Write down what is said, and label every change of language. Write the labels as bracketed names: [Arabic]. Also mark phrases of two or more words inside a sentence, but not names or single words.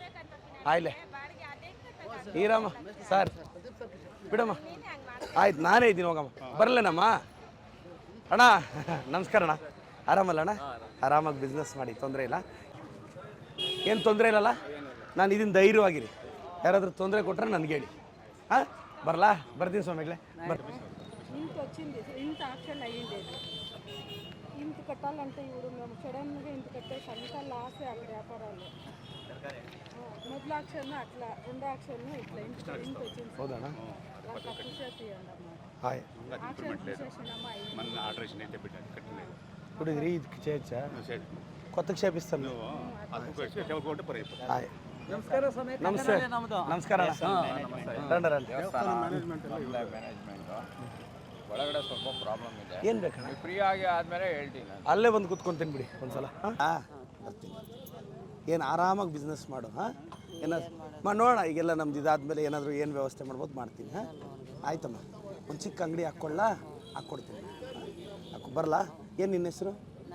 [Kannada] ಆಯ್ಲೆ ಈರಮ್ಮ ಸರ್ ಬಿಡಮ್ಮ ಆಯ್ತು ನಾನೇ ಇದ್ದೀನಿ ಹೋಗಮ್ಮ ಬರಲೇನಮ್ಮ ಅಣ್ಣ ನಮಸ್ಕಾರ ಅಣ್ಣ ಆರಾಮಲ್ಲ ಅಣ್ಣ ಆರಾಮಾಗಿ ಬಿಸ್ನೆಸ್ ಮಾಡಿ ತೊಂದರೆ ಇಲ್ಲ ಏನು ತೊಂದರೆ ಇಲ್ಲಲ್ಲ ನಾನು ಇದನ್ನು ಧೈರ್ಯವಾಗಿರಿ ಯಾರಾದರೂ ತೊಂದರೆ కొట్టರೆ ನನಗೆ ಹೇಳಿ ಹಾಂ బర్లా ಬರ್ತೀನಿ స్వామిಗಳೇ [Telugu] ఇంత వచ్చింది ఇంత యాక్షన్ అయ్యిండేది ఇంత కట్టాలంటే ఇప్పుడు మేము సడన్గా ఇంత కట్టేసి అంతా లాసే అక్కడ వ్యాపారాలు మొదలు యాక్షన్ అట్లా రెండో యాక్షన్ ఇట్లా ఇంత వచ్చింది [Kannada] ಹೌದಣ್ಣ [Telugu] అట్లా చూసేసి అన్నమాట [Kannada] ಹಾಯ್ [Telugu] యాక్షన్ చూసేసినమ్మా ఇప్పుడు ఇది చేయొచ్చా కొత్తగా చేపిస్తాను [Kannada] ಹಾಯ್ ನಮಸ್ತೆ ನಮಸ್ಕಾರ [Telugu] ರಂడి ರಂడి [Kannada] ಒಳಗಡೆ ಸ್ವಲ್ಪ ಪ್ರಾಬ್ಲಮ್ ಇದೆ ಏನು ಬೇಕಣ್ಣ ಫ್ರೀ ಆಗಿ ಆದಮೇಲೆ ಹೇಳ್ತೀನಿ ಅಲ್ಲೇ ಬಂದು ಕೂತ್ಕೊಂತೀನಿ ಬಿಡಿ ಒಂದ್ಸಲ ಹಾಂ ಬರ್ತೀನಿ ಏನು ಆರಾಮಾಗಿ ಬಿಸ್ನೆಸ್ ಮಾಡು ಹಾಂ ಏನಾದ್ರು ನೋಡೋಣ ಈಗೆಲ್ಲ ನಮ್ದು ಇದಾದ್ಮೇಲೆ ಏನಾದರೂ ಏನು ವ್ಯವಸ್ಥೆ ಮಾಡ್ಬೋದು ಮಾಡ್ತೀನಿ ಹಾಂ ಆಯ್ತಮ್ಮ ಒಂದು ಚಿಕ್ಕ ಅಂಗಡಿ ಹಾಕ್ಕೊಳ್ಳ ಹಾಕ್ಕೊಡ್ತೀನಿ ಹಾಕೊ ಬರಲಾ ಏನು ನಿನ್ನ ಹೆಸರು